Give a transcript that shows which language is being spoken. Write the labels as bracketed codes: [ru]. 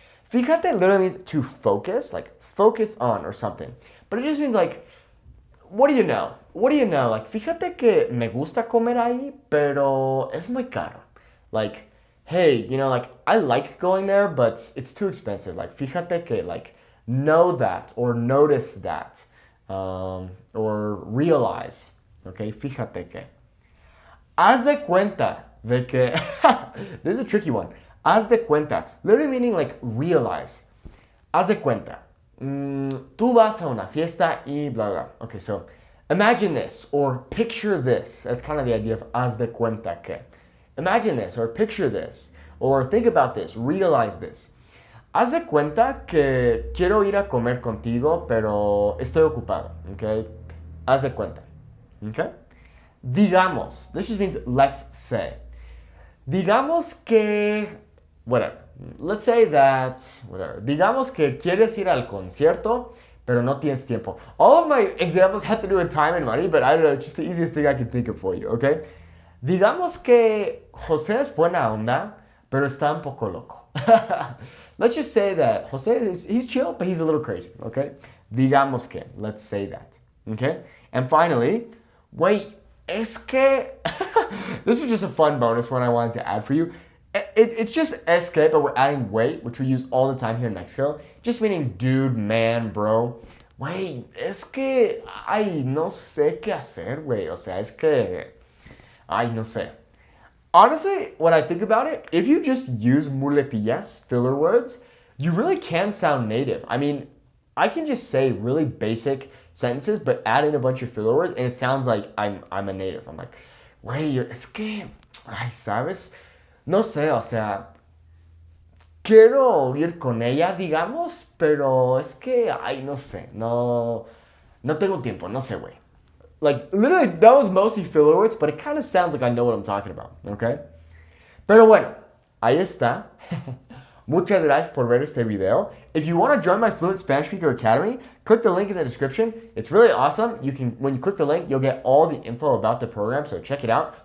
[en] Fíjate literally means to focus, like focus on or something. But it just means like, what do you know? What do you know? [es] Like, fíjate que me gusta comer ahí, pero es muy caro. [en] Like, hey, you know, like, I like going there, but it's too expensive. Like, [es] fíjate que, [en] like, know that or notice that or realize, okay? Fíjate que. [es] Haz de cuenta de que. [en] This is a tricky one. [es] Haz de cuenta. [en] Literally meaning like realize. [es] Haz de cuenta. Tú vas a una fiesta y blah, blah. [en] Okay, so imagine this or picture this. That's kind of the idea of [es] haz de cuenta que. [en] Imagine this or picture this or think about this, realize this. [es] Haz de cuenta que quiero ir a comer contigo, pero estoy ocupado, okay? Haz de cuenta, okay? [en] Digamos, this just means let's say. [es] Digamos que, [en] whatever. Let's say that, whatever. [es] Digamos que quieres ir al concierto, pero no tienes tiempo. [en] All of my examples have to do with time and money, but I don't know, just the easiest thing I can think of for you, okay? [es] Digamos que José es buena onda, pero está un poco loco. [en] Let's just say that Jose he's chill, but he's a little crazy, okay? [es] Digamos que, [en] let's say that, okay? And finally, wait, [es] es que, [en] this was just a fun bonus one I wanted to add for you. It's just [es] es que, [en] but we're adding wait, which we use all the time here in Mexico, just meaning dude, man, bro. [es] Wait, es que, ay, no sé qué hacer, güey. O sea, es que, ay, no sé. [en] Honestly, when I think about it, if you just use muletillas, filler words, you really can sound native. I mean, I can just say really basic sentences, but add in a bunch of filler words, and it sounds like I'm a native. I'm like, [es] güey, es que, ay, ¿sabes? No sé, o sea, quiero ir con ella, digamos, pero es que, ay, no sé, no tengo tiempo, no sé, güey. [en] Like, literally, that was mostly filler words, but it kind of sounds like I know what I'm talking about, okay? [es] Pero bueno, ahí está. Muchas gracias por ver este video. [en] If you want to join my Fluent Spanish Speaker Academy, click the link in the description. It's really awesome. You can, when you click the link, you'll get all the info about the program, so check it out.